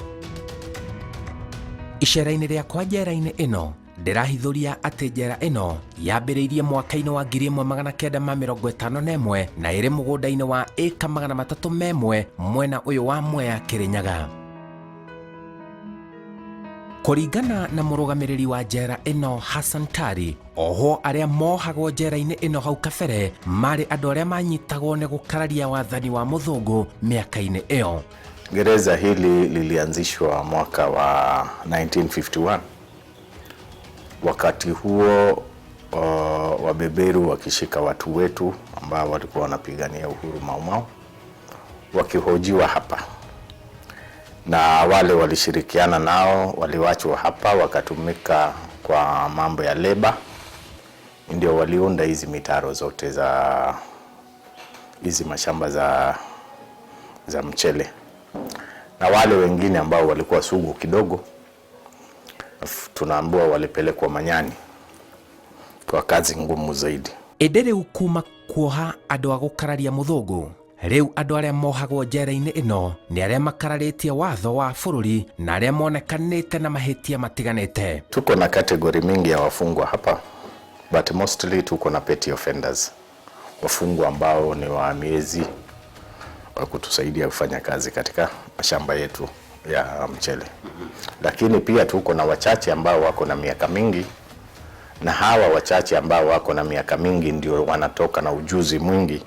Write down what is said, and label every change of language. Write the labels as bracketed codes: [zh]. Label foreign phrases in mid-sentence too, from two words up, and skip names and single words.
[ki] Icera-inĩ rĩakwa njera-inĩ ĩno ndĩrahithũria atĩ njera ĩno yambĩrĩirie mwaka-inĩ wa 1951 na ĩrĩ mũgũnda-inĩ wa ĩka 301 mwena ũyũ wa Mwea Kĩrĩnyaga. Kũringana na mũrũgamĩrĩri wa njera ĩno Hassan Tari, ohwo arĩa mohagwo njera-inĩ ĩno hau kabere marĩ andũ arĩa manyitagwo nĩ gũkararia wathani wa mũthũngũ mĩaka-inĩ ĩyo. [sw] Gereza hili lilianzishwa mwaka wa 1951. Wakati huo wabeberu wakishika watu wetu ambao walikuwa wanapigania uhuru Mau wakihojiwa hapa, na wale walishirikiana nao waliwachwa hapa wakatumika kwa mambo ya leba, ndio waliunda hizi mitaro zote za hizi mashamba za mchele, na wale wengine ambao walikuwa sugu kidogo tunaambiwa walipelekwa manyani kwa kazi ngumu zaidi. [ki] Ĩndĩ rĩu kuma kuoha andũ a gũkararia mũthũngũ, rĩu andũ arĩa mohagwo njera-inĩ ĩno nĩ arĩa makararĩtie watho wa bũrũri na arĩa monekanĩte na mahĩtia matiganĩte. [sw] Tuko na kategori mingi ya wafungwa hapa, [en] but mostly [sw] tuko na [en] petty offenders, [sw] wafungwa ambao ni wahamiezi wa kutusaidia kufanya kazi katika mashamba yetu ya mchele. Lakini pia tuko na wachache ambao wako na miaka mingi, na hawa wachache ambao wako na miaka mingi ndio wanatoka na ujuzi mwingi.